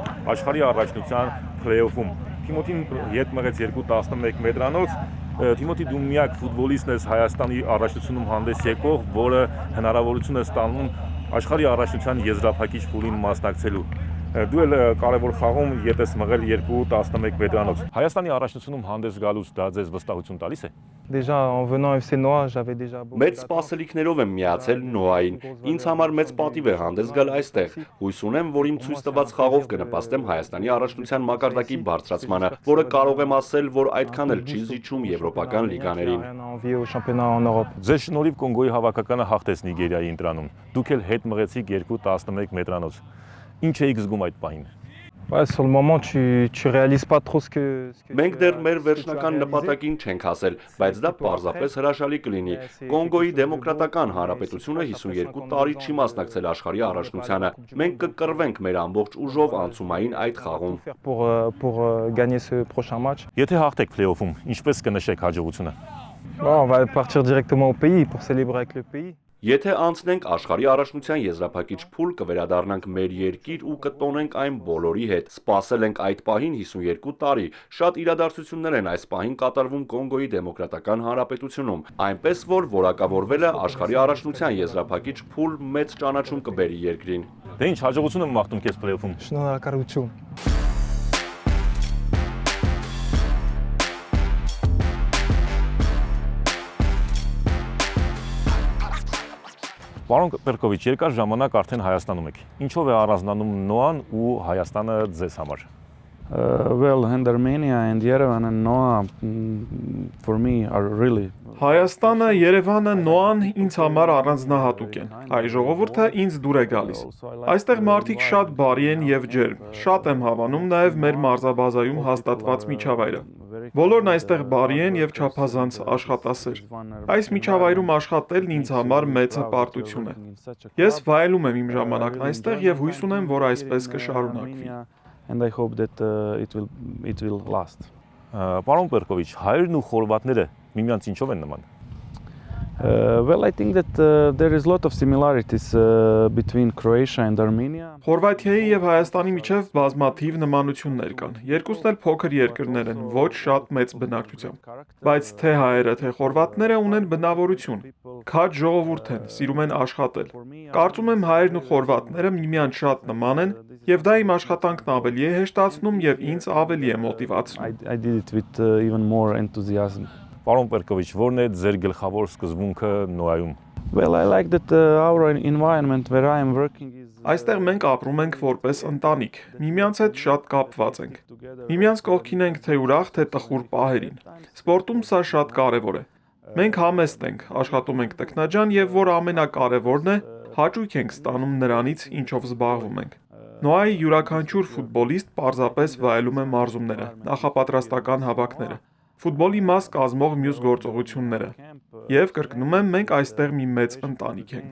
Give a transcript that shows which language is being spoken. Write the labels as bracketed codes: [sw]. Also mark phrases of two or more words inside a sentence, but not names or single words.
[hy] աշխարհի առաջնության փլեյոֆում։ Թիմոթին ետ մղեց 2-11 մետրանոց։ Թիմոթի դու միակ ֆուտբոլիստն ես Հայաստանի առաջնությունում հանդես եկող, որը հնարավորություն է ստանում աշխարհի առաջնության եզրափակիչ փուլին մասնակցելու։ Դու էլ կարևոր խաղում ետ ես մղել 2-11 մետրանոց։ Հայաստանի առաջնությունում հանդես գալուց դա ձեզ վստահություն տալիս է։ [fr] Déjà en venant à FC Noah, j'avais déjà [hy] Մեծ սպասելիքներով եմ միացել Նոային։ Ինձ համար մեծ պատիվ է հանդես գալ այստեղ։ Հույս ունեմ, որ իմ ցույց տված խաղով կնպաստեմ Հայաստանի առաջնության մակարդակի բարձրացմանը, որը կարող եմ ասել, որ այդքան էլ չի զիջում եվրոպական լիգաներին։ Ձեզ շնորհիվ Կոնգոյի հավաքականը հաղթեց Նիգերիայի ընտրանում։ Դուք էլ հետ մղեցիք 2-11 մետրանոց։ Ինչ էիք զգում այդ պահին։ [fr] Ouais, sur le moment, tu réalises pas trop ce que [hy] Մենք դեռ մեր վերջնական նպատակին չենք հասել, բայց դա պարզապես հրաշալի կլինի։ Կոնգոյի դեմոկրատական հանրապետությունը 52 տարի չի մասնակցել աշխարհի առաջնությանը։ Մենք կկռվենք մեր ամբողջ ուժով անցումային այդ խաղում։ [fr] pour gagner ce prochain match. [hy] Եթե հաղթեք փլեյոֆում, ինչպես կնշեք հաջողությունը։ [fr] On va partir directement au pays pour célébrer avec le pays. [hy] Եթե անցնենք աշխարհի առաջնության եզրափակիչ փուլ, կվերադառնանք մեր երկիր ու կտոնենք այն բոլորի հետ։ Սպասել ենք այդ պահին 52 տարի։ Շատ իրադարձություններ են այս պահին կատարվում Կոնգոյի դեմոկրատական հանրապետությունում, այնպես որ որակավորվելը աշխարհի առաջնության եզրափակիչ փուլ մեծ ճանաչում կբերի երկրին։ Դե ինչ հաջողություն եմ մաղթում քեզ փլեյոֆում։ Շնորհակալություն։ Պարոն Պերկովիչ, երկար ժամանակ արդեն Հայաստանում եք։ Ինչով է առանձնանում Նոան ու Հայաստանը ձեզ համար։ [en] Well, and Armenia and Yerevan and Noah, for me, are really. [hy] Հայաստանը, Երևանը, Նոան ինձ համար առանձնահատուկ են։ Հայ ժողովուրդը ինձ դուր է գալիս։ Այստեղ մարդիկ շատ բարի են եւ ջերմ։ Շատ եմ հավանում նաեւ մեր մարզաբազայում հաստատված միջավայրը։ Բոլորն այստեղ բարի են եւ չափազանց աշխատասեր։ Այս միջավայրում աշխատելն ինձ համար մեծ հպարտություն է։ Ես վայելում եմ իմ ժամանակն այստեղ եւ հույս ունեմ, որ այսպես կշարունակվի։ [en] And I hope that it will last. [hy] Պարոն Պերկովիչ, հայերն ու խորվաթները միմյանց ինչով են նման։ [en] Well, I think that there is a lot of similarities between Croatia and Armenia. [hy] Խորվաթիայի եւ Հայաստանի միջև բազմաթիվ նմանություններ կան։ Երկուսն էլ փոքր երկրներ են, ոչ շատ մեծ բնակչությամբ։ Բայց թե հայերը, թե խորվաթները ունեն բնավորություն։ Քաջ ժողովուրդ են, սիրում են աշխատել։ Կարծում եմ հայերն ու խորվաթները միմյանց շատ նման են, եւ դա իմ աշխատանքն ավելի է հեշտացնում եւ ինձ ավելի է մոտիվացնում։ [en] I did it with even more enthusiasm. [hy] Պարոն Պերկովիչ, ո՞րն է ձեր գլխավոր սկզբունքը Նոայում։ [en] Well, I like that our environment where I am working is. [hy] Այստեղ մենք ապրում ենք որպես ընտանիք։ Միմյանց հետ շատ կապված ենք։ Միմյանց կողքին ենք թե ուրախ, թե տխուր պահերին։ Սպորտում սա շատ կարևոր է։ Մենք համեստ ենք, աշխատում ենք տքնաջան եւ որ ամենակարևորն է, հաճույք ենք ստանում նրանից, ինչով զբաղվում ենք։ Նոայի յուրաքանչյուր ֆուտբոլիստ պարզապես վայելում է մարզումները, նախապատրաստական հավաքները, ֆուտբոլի մաս կազմող մյուս գործողությունները։ Եվ կրկնում եմ, մենք այստեղ մի մեծ ընտանիք ենք։